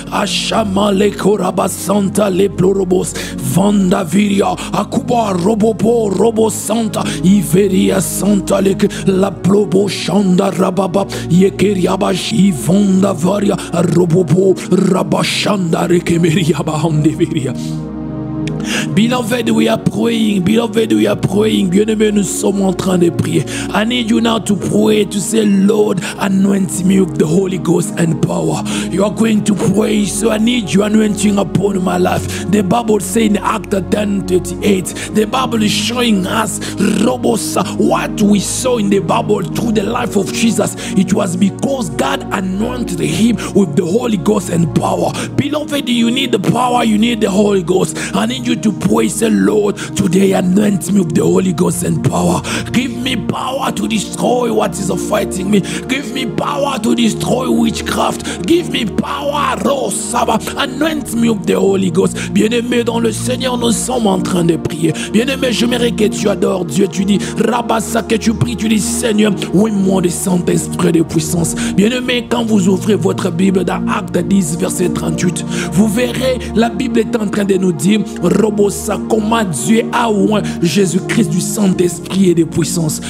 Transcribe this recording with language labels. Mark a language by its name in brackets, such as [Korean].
[English] Achama le Koraba Santa le Plorobos Vandaviria Akuba Robobo Robo Santa Iveria Santa le la Plobo Shanda Rababa Yekeriabash Ivonda Varia Robobo Rabashanda Rekemeria Bahandeveria. Beloved, we are praying. Beloved, we are praying. [French] Bien-aimé, nous sommes en train de prier. [English] I need you now to pray, to say, Lord, anoint me with the Holy Ghost and power. You are going to pray, so I need you anointing upon my life. The Bible says in Acts 10:38, the Bible is showing us, Robosa, what we saw in the Bible through the life of Jesus. It was because God anointed him with the Holy Ghost and power. Beloved, you need the power, you need the Holy Ghost. I need you you to pray, say, Lord, today anoint me with the Holy Ghost and power. Give me power to destroy what is fighting me. Give me power to destroy witchcraft. Give me power, Rosaba. Anoint me with the Holy Ghost. [French] Bien-aimé dans le Seigneur, nous sommes en train de prier. Bien-aimé, j'aimerais que tu adores Dieu. Tu dis, Rabassa, que tu pries, tu dis, Seigneur, oui, moi, de Saint-Esprit de puissance. Bien-aimé, quand vous ouvrez votre Bible dans Acte 10, verset 38, vous verrez, la Bible est en train de nous dire, Robossa, comment Dieu a oint Jésus-Christ du Saint-Esprit et de puissance.